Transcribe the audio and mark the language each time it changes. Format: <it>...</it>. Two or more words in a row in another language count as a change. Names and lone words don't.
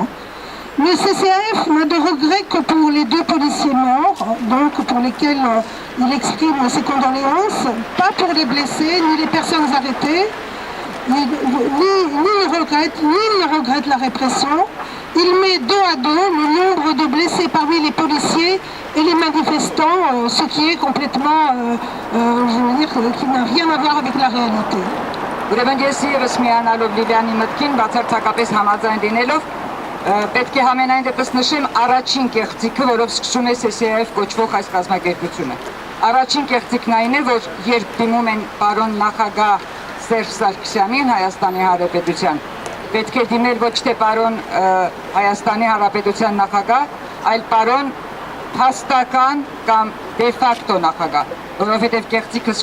<fr>Le CCAF n'a de regret que pour les deux policiers morts, donc pour lesquels il exprime ses condoléances, pas pour les blessés, ni les personnes arrêtées, ni il ne regrette la répression. Il met dos à dos le nombre de blessés parmi les policiers et les manifestants, ce qui est complètement, je veux dire, qui n'a rien à voir avec la réalité.</fr> <hy>Ուրեմն ես ևս միանալով Լիվյանի մտքին, բացարձակապես համաձայն լինելով, պետք է համենայն դեպս նշեմ առաջին կեղծիքը, որով սկսում է CCAF կոչվող այս կազմակերպությունը։ Առաջին կեղծիքն այն է, որ երբ դիմում են պարոն նախագահ Սերժ Սարգսյանին Հայաստանի Հանրապետության, պետք է դիմել ոչ թե պարոն Հայաստանի Հանրապետության նախագահ, այլ պարոն փաստական կամ դե ֆակտո նախագահ, որովհետև կեղծիքը սկսում</hy>